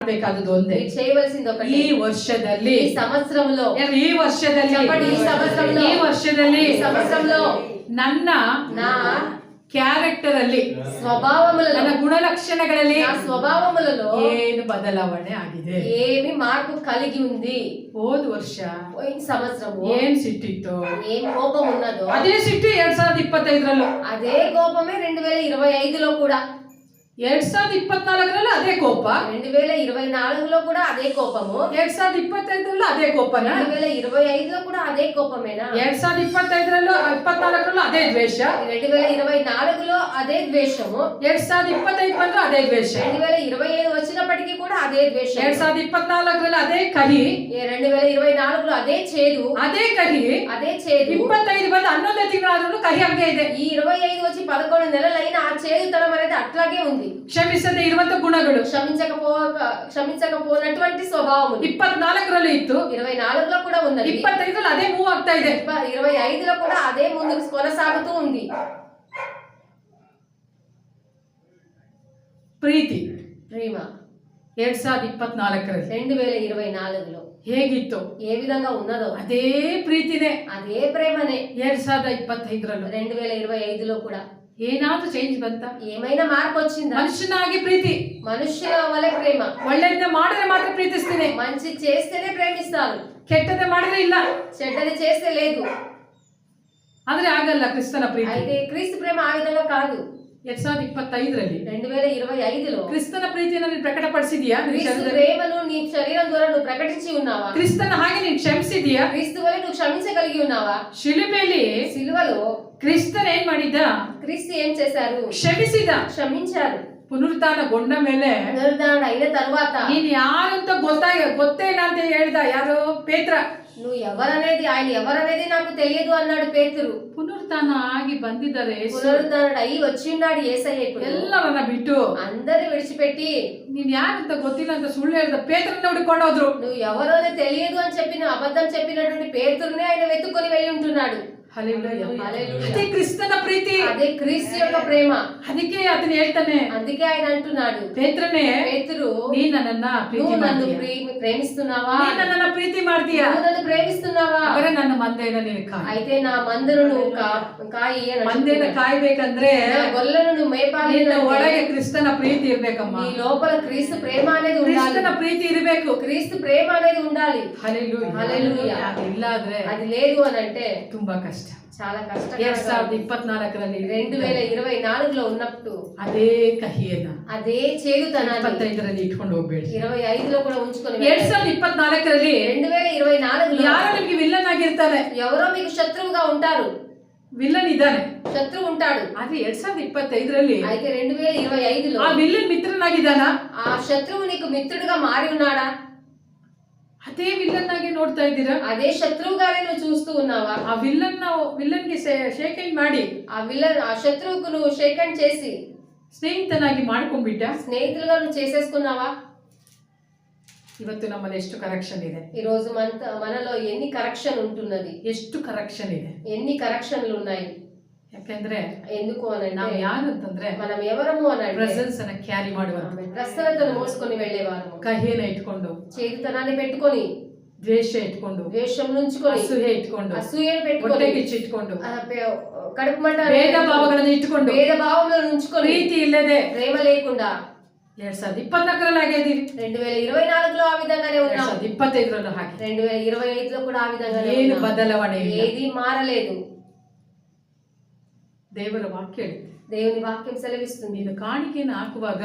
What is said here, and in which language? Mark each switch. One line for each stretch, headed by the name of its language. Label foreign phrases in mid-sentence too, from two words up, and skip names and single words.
Kannada: ಬೇಕಾದದ್ದು ಒಂದೇ,
Telugu: చేయవలసింది ఒకటి.
Kannada: ಈ ವರ್ಷದಲ್ಲಿ,
Telugu: ఈ సంవత్సరంలో,
Kannada: ಈ ವರ್ಷದಲ್ಲಿ,
Telugu: చెప్పండి, ఈ సంవత్సరంలో,
Kannada: ಈ ವರ್ಷದಲ್ಲಿ,
Telugu: ఈ సంవత్సరంలో
Kannada: నా ಕ್ಯಾರೆಕ್ಟರ್ ಅಲ್ಲಿ,
Telugu: స్వభావములలో,
Kannada: ನನ್ನ ಗುಣಲಕ್ಷಣಗಳಲ್ಲಿ
Telugu: నా స్వభావములలో
Kannada: ಏನು ಬದಲಾವಣೆ ಆಗಿದೆ?
Telugu: ఏమి మార్పు కలిగి ఉంది?
Kannada: ಹೋದ ವರ್ಷ
Telugu: పోయిన సంవత్సరము
Kannada: ಏನ್ ಸಿಟ್ಟಿತ್ತು,
Telugu: ఏం కోపం ఉన్నదో
Kannada: ಅದೇ ಸಿಟ್ಟು 2025ರಲ್ಲೂ,
Telugu: అదే కోపమే 2025లో కూడా,
Kannada: 2024ರಲ್ಲೂ ಅದೇ ಕೋಪ,
Telugu: 2024లో కూడా అదే కోపము,
Kannada: 2025ರಲ್ಲೂ ಅದೇ ಕೋಪನಾ,
Telugu: 2025లో కూడా అదే కోపమేనా,
Kannada: 2025ರಲ್ಲೂ 24ರಲ್ಲೂ ಅದೇ ದ್ವೇಷ,
Telugu: 2024లో అదే ద్వేషము,
Kannada: 2025 ಬಂದ್ರೂ ಅದೇ ದ್ವೇಷ,
Telugu: 2025 వచ్చినప్పటికీ కూడా అదే ద్వేషం,
Kannada: 2024ರಲ್ಲೂ ಅದೇ ಕಹಿ,
Telugu: 2024లో అదే చేదు,
Kannada: ಅದೇ ಕಹಿ,
Telugu: అదే చేదు,
Kannada: 25 ಬಂದು 11 ತಿಂಗಳಾದ್ರೂ ಕಹಿ ಹಂಗೆ ಇದೆ.
Telugu: ఈ 25 వచ్చి 11 నెలలైన ఆ చేదుతనం అనేది అట్లాగే ఉంది.
Kannada: ಕ್ಷಮಿಸದೆ ಇರುವಂತ ಗುಣಗಳು
Telugu: క్షమించకపోనటువంటి స్వభావం
Kannada: 24ರಲ್ಲೂ ಇತ್ತು,
Telugu: 24లో కూడా ఉన్నది,
Kannada: 25ರಲ್ಲೂ ಅದೇ ಮೂವ್ ಆಗ್ತಾ ಇದೆ,
Telugu: 25లో కూడా అదే ముందుకు కొనసాగుతూ ఉంది.
Kannada: ಪ್ರೀತಿ
Telugu: ప్రేమ
Kannada: 2024ರಲ್ಲಿ
Telugu: 2024లో
Kannada: ಹೇಗಿತ್ತು,
Telugu: ఏ విధంగా ఉన్నదో
Kannada: ಅದೇ ಪ್ರೀತಿನೇ
Telugu: అదే ప్రేమనే
Kannada: 2025ರಲ್ಲೂ.
Telugu: 2025లో కూడా
Kannada: ಏನಾದ್ರೂ ಚೇಂಜ್ ಬಂತ?
Telugu: ఏమైనా మార్పు వచ్చిందా?
Kannada: ಮನುಷ್ಯನಾಗಿ ಪ್ರೀತಿ,
Telugu: మనుషుల వలె ప్రేమ,
Kannada: ಒಳ್ಳೆಯದನ್ನ ಮಾಡಿದ್ರೆ ಮಾತ್ರ ಪ್ರೀತಿಸ್ತೀನಿ,
Telugu: మంచి చేస్తేనే ప్రేమిస్తారు,
Kannada: ಕೆಟ್ಟದ ಮಾಡಿದ್ರೆ ಇಲ್ಲ,
Telugu: చెడ్డది చేస్తే లేదు.
Kannada: ಆದ್ರೆ ಆಗಲ್ಲ ಕ್ರಿಸ್ತನ ಪ್ರೀತಿ.
Telugu: అయితే క్రీస్తు ప్రేమ ఆ విధంగా కాదు.
Kannada: 2025ರಲ್ಲಿ
Telugu: 2025లో
Kannada: ಕ್ರಿಸ್ತನ ಪ್ರೀತಿಯನ್ನು ನೀನು ಪ್ರಕಟಪಡಿಸಿದೀಯಾ?
Telugu: క్రీస్తు ప్రేమను నీ శరీరం ద్వారా నువ్వు ప్రకటించి ఉన్నావా?
Kannada: ಕ್ರಿಸ್ತನ ಹಾಗೆ ನೀನು ಕ್ಷಮಿಸಿದೀಯಾ?
Telugu: క్రీస్తు వలె నువ్వు క్షమించగలిగి ఉన్నావా?
Kannada: ಶಿಲುಬೆಯಲ್ಲಿ
Telugu: సిలువలో
Kannada: ಕ್ರಿಸ್ತನ ಏನ್ ಮಾಡಿದ?
Telugu: క్రీస్తు ఏం చేశారు?
Kannada: ಕ್ಷಮಿಸಿದ,
Telugu: క్షమించారు.
Kannada: ಪುನರುತ್ಥಾನಗೊಂಡ ಮೇಲೆ
Telugu: పునరుద్ధరణ అయిన తరువాత
Kannada: ನೀನ್ ಯಾರು ಅಂತ ಗೊತ್ತೇ ಇಲ್ಲ ಅಂತ ಹೇಳ್ದ ಯಾರು? ಪೇತ್ರ.
Telugu: నువ్వు ఎవరనేది, ఆయన ఎవరనేది నాకు తెలియదు అన్నాడు పేతురు.
Kannada: ಪುನರುತ್ಥಾನ ಆಗಿ ಬಂದಿದ್ದಾರೆ,
Telugu: పునరుద్ధరణ అయి వచ్చిన్నాడు యేసయ్య. ఇప్పుడు
Kannada: ಎಲ್ಲರನ್ನ ಬಿಟ್ಟು
Telugu: అందరి విడిచిపెట్టి
Kannada: ನೀನ್ ಯಾರಂತ ಗೊತ್ತಿಲ್ಲ ಅಂತ ಸುಳ್ಳು ಹೇಳ್ದ ಪೇತ್ರನ್ನ ಹುಡುಕೊಂಡು ಹೋದ್ರು.
Telugu: నువ్వు ఎవరో తెలియదు అని చెప్పిన అబద్ధం చెప్పినటువంటి పేతురునే ఆయన వెతుక్కొని వెళ్ళి ఉంటున్నాడు.
Kannada: ಹಲ್ಲೆಲೂಯಾ.
Telugu: హల్లెలూయా.
Kannada: ಅದೇ ಕ್ರಿಸ್ತನ ಪ್ರೀತಿ,
Telugu: అదే క్రీస్తు యొక్క ప్రేమ.
Kannada: ಅದಕ್ಕೆ ಅದನ್ನ ಹೇಳ್ತಾನೆ,
Telugu: అందుకే ఆయన అంటున్నాడు,
Kannada: ಪೇತ್ರನೇ,
Telugu: పేతురు,
Kannada: ನೀ ನನ್ನನ್ನ ಪ್ರೀತಿ
Telugu: నువ్వు నన్ను
Kannada: ಮಾಡ್ತೀಯ,
Telugu: ప్రేమిస్తున్నావా?
Kannada: ನೀ ನನ್ನನ್ನ ಪ್ರೀತಿ ಮಾಡ್ತೀಯ,
Telugu: నువ్వు నన్ను ప్రేమిస్తున్నావా?
Kannada: ಅವರೇ ನನ್ನ ಮಂದೆನ ನೀನು ಕಾಯಿ.
Telugu: అయితే నా మందను నువ్వు కాయి అని
Kannada: ಮಂದೆನ ಕಾಯ್ಬೇಕಂದ್ರೆ
Telugu: నా గొర్రెలను నువ్వు మేపాలి.
Kannada: ನಿನ್ನ ಒಳಗೆ ಕ್ರಿಸ್ತನ ಪ್ರೀತಿ ಇರ್ಬೇಕಮ್ಮ,
Telugu: నీ లోపల క్రీస్తు ప్రేమ అనేది ఉండాలి.
Kannada: ಕ್ರಿಸ್ತನ ಪ್ರೀತಿ ಇರಬೇಕು,
Telugu: క్రీస్తు ప్రేమ అనేది ఉండాలి.
Kannada: ಹಲ್ಲೆಲೂಯಾ.
Telugu: హల్లెలూయా.
Kannada: ಇಲ್ಲಾದ್ರೆ
Telugu: అది లేదు అని అంటే
Kannada: ತುಂಬಾ ಕಷ್ಟ.
Telugu: చాలా కష్టం.
Kannada: 2024ರಲ್ಲಿ
Telugu: 2024లో ఉన్నప్పుడు
Kannada: ಅದೇ ಕಹಿಯನ್ನ
Telugu: అదే చేదుతనాన్ని
Kannada: 25ರಲ್ಲಿ ಇಟ್ಕೊಂಡು ಹೋಗ್ಬೇಡಿ.
Telugu: 25లో కూడా ఉంచుకొని
Kannada: 2024ರಲ್ಲಿ
Telugu: 2024లో
Kannada: ಯಾರು ನಿಮ್ಗೆ ವಿಲ್ಲನ್ ಆಗಿರ್ತಾರೆ?
Telugu: ఎవరో మీకు శత్రువుగా ఉంటారు.
Kannada: ವಿಲ್ಲನ್ ಇದ್ದಾನೆ,
Telugu: శత్రువు ఉంటాడు.
Kannada: ಆದ್ರೆ 2025ರಲ್ಲಿ
Telugu: అయితే 2025లో
Kannada: ಆ ವಿಲ್ಲನ್ ಮಿತ್ರನಾಗಿದ್ದಾನ?
Telugu: ఆ శత్రువు నీకు మిత్రుడిగా మారి ఉన్నాడా?
Kannada: ಅದೇ ವಿಲ್ಲನ್ ಆಗಿ ನೋಡ್ತಾ ಇದ್ದೀರಾ?
Telugu: అదే శత్రువుగానే నువ్వు చూస్తూ ఉన్నావా?
Kannada: ಆ ವಿಲ್ಲನ್ಗೆ
English: shake hand
Kannada: ಮಾಡಿ
Telugu: ఆ శత్రువుకు నువ్వు
English: shake hand
Telugu: చేసి
Kannada: ಸ್ನೇಹಿತನಾಗಿ ಮಾಡ್ಕೊಂಡ್ಬಿಟ್ಟ.
Telugu: స్నేహితులుగా నువ్వు చేసేసుకున్నావా?
Kannada: ಇವತ್ತು ನಮ್ಮಲ್ಲಿ ಎಷ್ಟು ಕರೆಕ್ಷನ್ ಇದೆ,
Telugu: ఈ రోజు మనలో ఎన్ని కరెక్షన్ ఉంటున్నది,
Kannada: ಎಷ್ಟು ಕರೆಕ್ಷನ್ ಇದೆ,
Telugu: ఎన్ని కరెక్షన్లు ఉన్నాయి.
Kannada: ಯಾಕಂದ್ರೆ
Telugu: ఎందుకు అని
Kannada: ನಾವು ಯಾರು ಅಂತಂದ್ರೆ
Telugu: మనం ఎవరము అని అంటే
Kannada: ಪ್ರೆಸೆನ್ಸ್ ಅನ್ನ ಕ್ಯಾರಿ ಮಾಡುವ,
Telugu: ప్రసన్నతను మోసుకొని వెళ్ళేవారు,
Kannada: ಕಹಿಯನ್ನ ಇಟ್ಕೊಂಡು,
Telugu: చేదుతనాన్ని పెట్టుకొని,
Kannada: ದ್ವೇಷ ಇಟ್ಕೊಂಡು,
Telugu: ద్వేషం నుంచుకొని,
Kannada: ಅಸೂಯೆ ಇಟ್ಕೊಂಡು,
Telugu: అసూయను పెట్టుకొని,
Kannada: ಹೊಟ್ಟೆ ಕಿಚ್ಚು ಇಟ್ಕೊಂಡು,
Telugu: కడుపు మంట,
Kannada: ಭೇದ ಭಾವಗಳನ್ನು ಇಟ್ಕೊಂಡು,
Telugu: భేద భావములను ఉంచుకొని,
Kannada: ಪ್ರೀತಿ ಇಲ್ಲದೆ
Telugu: ప్రేమ లేకుండా
Kannada: 2024ರಲ್ಲಿ ಆಗಿದ್ದೀರಿ,
Telugu: 2024లో ఆ విధంగానే ఉన్నాం,
Kannada: 2025ರಲ್ಲೂ ಹಾಗೆ,
Telugu: 2025లో కూడా ఆ విధంగానే
Kannada: ಏನು
Telugu: ఉన్నాం.
Kannada: ಬದಲಾವಣೆ ಇಲ್ಲ.
Telugu: ఏది మారలేదు.
Kannada: ದೇವರ ವಾಕ್ಯ ಹೇಳುತ್ತೆ,
Telugu: దేవుని వాక్యం సెలవిస్తుంది,
Kannada: ನೀನು ಕಾಣಿಕೆಯನ್ನು ಹಾಕುವಾಗ